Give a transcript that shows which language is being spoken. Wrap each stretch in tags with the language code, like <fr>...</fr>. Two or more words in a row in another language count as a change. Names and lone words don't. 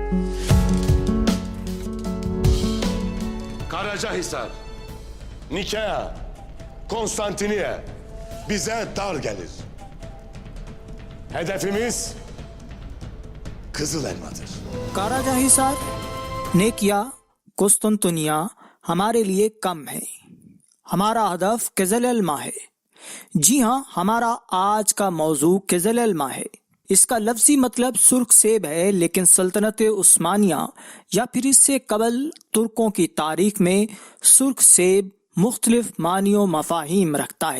<tr>Karacahisar, Nikea, Konstantiniye bize dar gelir. Hedefimiz Kızıl Elmadır.</tr> <ur>قراجہ حصار، نیکیا، قسطنطنیہ ہمارے لیے کم ہے. ہمارا ہدف قزل ایلما ہے۔ جی ہاں، ہمارا آج کا موضوع قزل ایلما ہے. اس کا لفظی مطلب سرخ سیب ہے، لیکن سلطنت عثمانیہ یا پھر اس سے قبل ترکوں کی تاریخ میں سرخ سیب مختلف معانی مفاہیم رکھتا ہے.</ur>